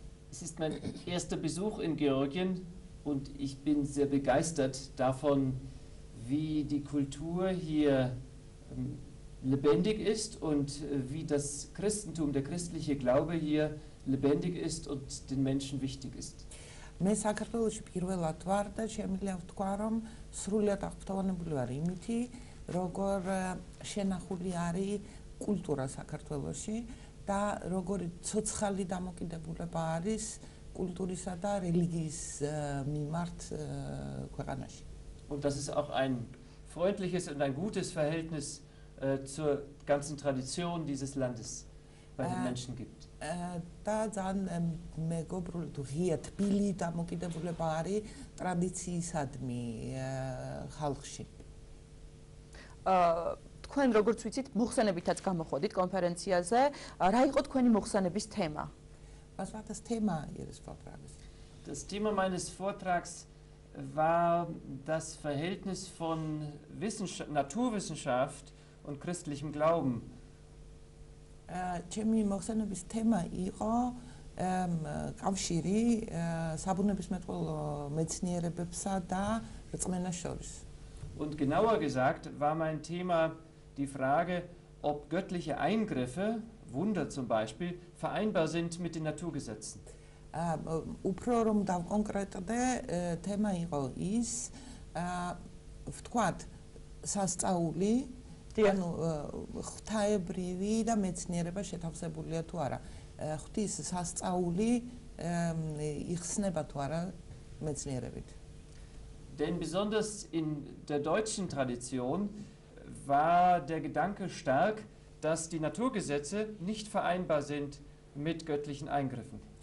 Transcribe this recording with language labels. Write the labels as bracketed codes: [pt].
[de] Es ist mein erster Besuch in Georgien und ich bin sehr begeistert davon, wie die Kultur hier lebendig ist und wie das Christentum, der christliche Glaube hier lebendig ist und den Menschen wichtig ist. [ka] მე საქართველოში პირველად ვარ და შემიძლია ვთქვა, რომ სრულიად აღფრთოვანებული ვარ იმითი, როგორ შენახული არის კულტურა საქართველოში და როგორი ცოცხალი დამოკიდებულება არის კულტურისა და რელიგიის მიმართ ქვეყანაში. [de] Und dass es auch ein freundliches und ein gutes Verhältnis zur ganzen Tradition dieses Landes bei den Menschen gibt. [ka] და ძალიან მეგობრული თუ ღია თბილი დამოკიდებულება არის ტრადიციისადმი ხალხში. თქვენ როგორც ვიცით, მოხსენებითაც გამოხვედით კონფერენციაზე. რა იყო თქვენი მოხსენების თემა? [de] Was war das Thema Ihres Vortrages? Das Thema meines Vortrags war das Verhältnis von Naturwissenschaft und christlichem Glauben. [ka] ჩემი მოხსენების თემა იყო კავშირი საბუნებისმეტყველო მეცნიერებებსა და რწმენას შორის. [de] Und genauer gesagt war mein Thema die Frage, ob göttliche Eingriffe, Wunder zum Beispiel, vereinbar sind mit den Naturgesetzen. [ka] უფრო რომ დავკონკრეტდე, თემა იყო ის, ვთქვათ, სასწაული, ანუ ღვთაებრივი და მეცნიერება შეთავსებულია თუ არა. ღვთის სასწაული იხსნება თუ არა მეცნიერებით. [de] Denn besonders in der deutschen Tradition war der Gedanke stark, dass die Naturgesetze nicht vereinbar sind mit göttlichen Eingriffen.